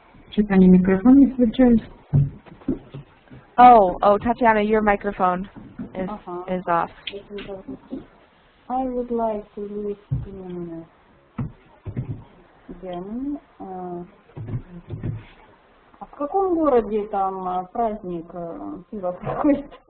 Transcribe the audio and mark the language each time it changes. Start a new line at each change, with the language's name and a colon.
Russian: Что-то они микрофон не включают.
English: Oh, Tatiana, your microphone is off. I would like to live in Germany.
Russian: А в каком городе там праздник пива проходит?